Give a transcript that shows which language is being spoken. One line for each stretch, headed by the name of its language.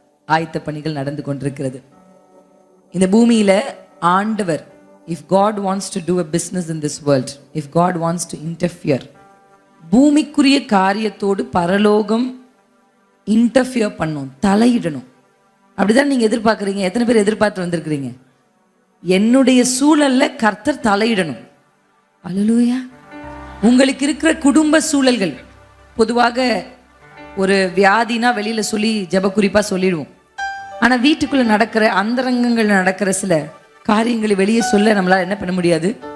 Tamil: ஆயத்த பணிகள் நடந்து கொண்டிருக்கிறது. இந்த பூமியில ஆண்டவர்,
English: if God wants to do a business in this world, if God wants to interfere,
Tamil: பூமிக்குரிய காரியத்தோடு பரலோகம் இன்டர்ஃபியர் பண்ணும், தலையிடணும். அப்படிதான் நீங்க எதிர்பார்க்குறீங்க? எத்தனை பேர் எதிர்பார்த்து வந்திருக்கிறீங்க? என்னுடைய சூழல்ல கர்த்தர் தலையிடணும். அல்லேலூயா. உங்களுக்கு இருக்கிற குடும்ப சூழல்கள், பொதுவாக ஒரு வியாதினா வெளியில சொல்லி ஜெப குறிப்பா சொல்லிடுவோம். ஆனா வீட்டுக்குள்ள நடக்கிற அந்தரங்கங்கள் நடக்கிற சில காரியங்களை வெளியே சொல்ல நம்மளால என்ன பண்ண முடியாது.